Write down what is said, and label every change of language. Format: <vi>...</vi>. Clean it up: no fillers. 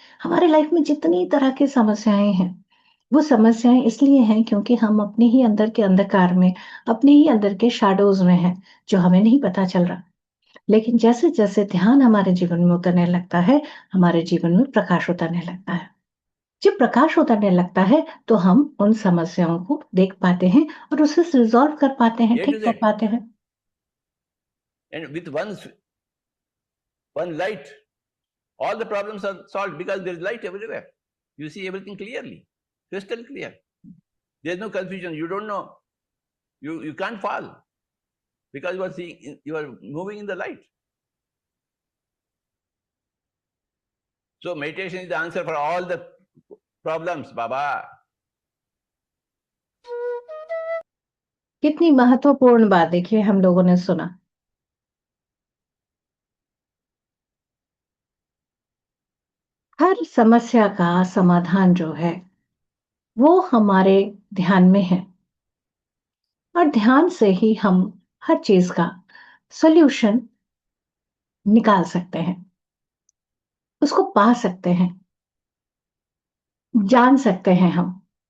<hi>हमारे लाइफ में जितनी तरह की समस्याएं हैं, वो समस्याएं इसलिए हैं क्योंकि हम अपने ही अंदर के अंधकार में, अपने ही अंदर के शैडोज में हैं, जो हमें नहीं पता चल रहा। लेकिन जैसे-जैसे ध्यान हमारे जीवन में उतरने लगता है, हमारे जीवन में प्रकाश उतरने लगता है। जब प्रकाश उतरने लगता है, तो हम उन समस्याओं को देख पाते हैं और उसे रिज़ॉल्व कर पाते हैं,</hi> <en>A to</en> <hi>ठीक कर</hi> <en>Z.</en> <hi>पाते हैं।</hi> <en>And with one light, all the problems are solved because there is light everywhere. You see everything clearly, crystal clear. There is no confusion. You don't know. You can't fall because you are moving in the light. So meditation is the answer for all the problems, Baba.</en> <hi>कितनी महत्वपूर्ण बात देखिए हम लोगों ने सुना। हर समस्या का समाधान जो है, वो हमारे ध्यान में है और ध्यान से ही हम हर चीज का सॉल्यूशन निकाल सकते हैं, उसको पा सकते हैं, जान सकते हैं हम।</hi>